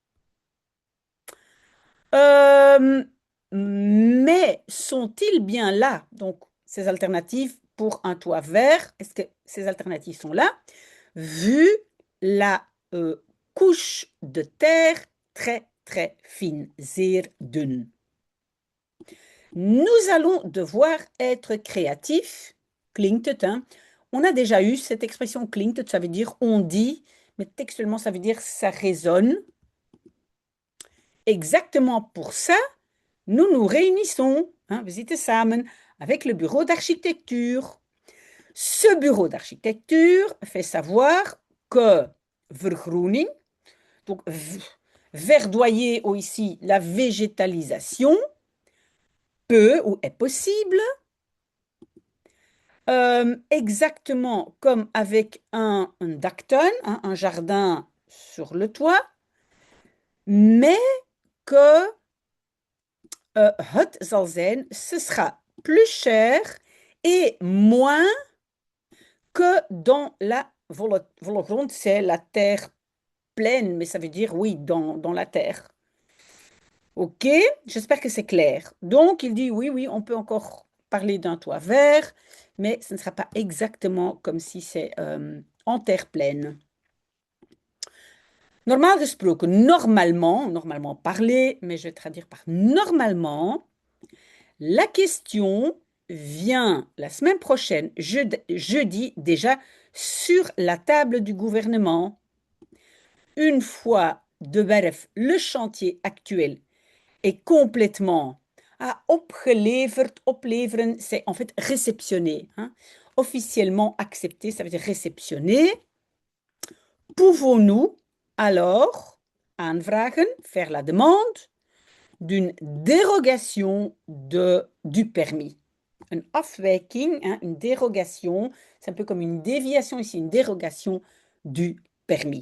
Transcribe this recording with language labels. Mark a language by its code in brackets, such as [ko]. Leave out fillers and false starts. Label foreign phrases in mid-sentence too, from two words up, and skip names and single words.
[fr] Mais sont-ils bien là, donc, ces alternatives pour un toit vert? Est-ce que ces alternatives sont là, vu la couche de terre très, très fine, [nl] zeer dun? [fr] Nous allons devoir être créatifs. [nl] Klinkt het, [fr] hein? On a déjà eu cette expression [nl] klinkt het, [fr] ça veut dire on dit, mais textuellement, ça veut dire ça résonne. Exactement pour ça, nous nous réunissons, hein, [nl] we zitten samen, [fr] avec le bureau d'architecture. Ce bureau d'architecture fait savoir que vergroening, donc verdoyer ou ici la végétalisation, peut ou est possible, exactement comme avec un daktuin, hein, un jardin sur le toit, mais que [nl] het zal zijn, [fr] ce sera plus cher et moins que dans la [nl] volle grond, [fr] c'est la terre pleine, mais ça veut dire oui, dans la terre. OK, j'espère que c'est clair. Donc, il dit oui, oui, on peut encore parler d'un toit vert, mais ce ne sera pas exactement comme si c'est en terre pleine. [nl] Normaal gesproken, [fr] normalement parlé, mais je vais traduire par normalement, la question vient la semaine prochaine, jeudi déjà, sur la table du gouvernement. Une fois [nl] de Werf, [fr] le chantier actuel est complètement [nl] opgeleverd, opleveren, [fr] c'est en fait réceptionné. Hein. Officiellement accepté, ça veut dire réceptionné. Pouvons-nous alors aanvragen, faire la demande d'une dérogation du permis? Une afwijking, hein, une dérogation, c'est un peu comme une déviation ici, une dérogation du permis.